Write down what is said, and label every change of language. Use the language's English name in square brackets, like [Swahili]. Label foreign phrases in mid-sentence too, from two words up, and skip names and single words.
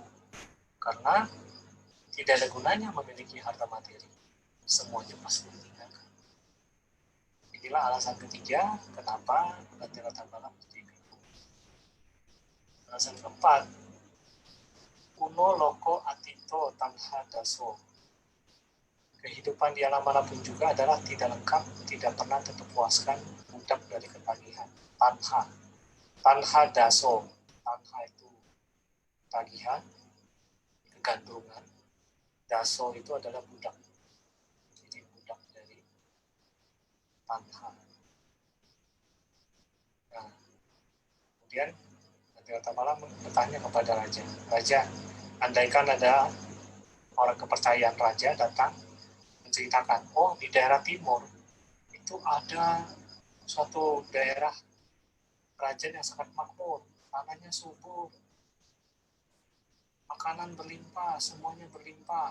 [Indonesian] Karena tidak ada gunanya memiliki harta materi. Semuanya pasti ditinggalkan. Inilah alasan ketiga kenapa Bantara Tambalang menjadi biku. Alasan keempat, [Pali] Uno loko atito tanha daso. [Indonesian] Kehidupan di alam manapun juga adalah tidak lengkap, tidak pernah terpuaskan, budak dari ketagihan. [Pali] Tanha daso. [Indonesian] Tanha itu tagihan, kegandrungan. Daso itu adalah budak. Jadi budak dari tanha. Nah, kemudian Bantara Tambalang bertanya kepada raja, Raja, andaikan ada orang kepercayaan raja datang menceritakan, oh di daerah timur itu ada suatu daerah kerajaan yang sangat makmur, tanahnya subur, makanan berlimpah, semuanya berlimpah.